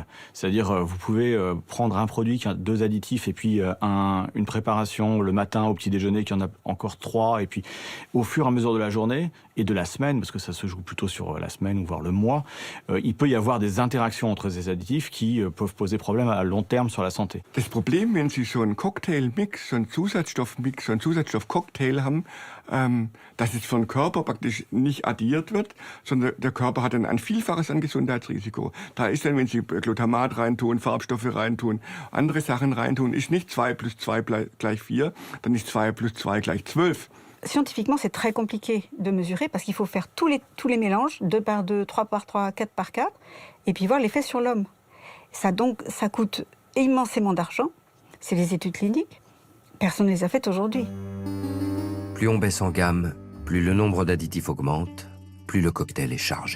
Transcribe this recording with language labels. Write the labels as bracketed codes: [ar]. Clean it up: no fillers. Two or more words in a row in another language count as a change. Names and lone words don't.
[fr] C'est-à-dire vous pouvez prendre un produit qui a 2 additifs et puis une préparation le matin au petit déjeuner qui en a encore 3 et puis au fur et à mesure de la journée et de la semaine, parce que ça se joue plutôt sur la semaine ou voire le mois, il peut y avoir des interactions entre ces additifs qui peuvent poser problème à long terme sur la santé. [de] Das Problem, wenn Sie so einen Cocktailmix, so einen Zusatzstoffmix, so einen Zusatzstoffcocktail haben, dass es für den Körper praktisch nicht addiert wird, sondern der Körper hat dann ein Vielfaches an Gesundheitsrisiko. Da ist dann, wenn Sie Glutamat reintun, Farbstoffe reintun, andere Sachen reintun, ist nicht 2 plus 2 gleich 4, dann ist 2 plus 2 gleich 12. [fr] Scientifiquement, c'est très compliqué de mesurer parce qu'il faut faire tous les mélanges, 2 par 2, 3 par 3, 4 par 4, et puis voir l'effet sur l'homme. Ça coûte immensément d'argent. C'est les études cliniques. Personne ne les a faites aujourd'hui. Plus on baisse en gamme, plus le nombre d'additifs augmente, plus le cocktail est chargé.